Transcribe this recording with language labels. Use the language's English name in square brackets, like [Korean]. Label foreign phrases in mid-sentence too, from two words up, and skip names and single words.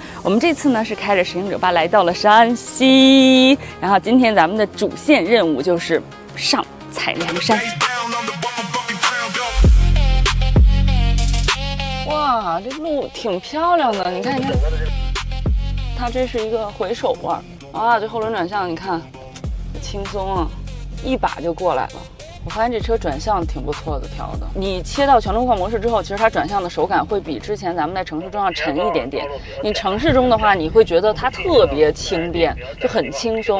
[Chinese] 我們這次呢是開着神行者8來到了山西，然後今天咱們的主線任務就是上采涼山。哇，這路挺漂亮的，你看，它這是一个回手弯啊，这後輪轉向你看，輕鬆啊，一把就過來了。我發現這車轉向挺不錯的，調的。你切到全路況模式之後，其實它轉向的手感會比之前咱們在城市中要沉一點點。你城市中的話，你會覺得它特別輕便，就很輕鬆。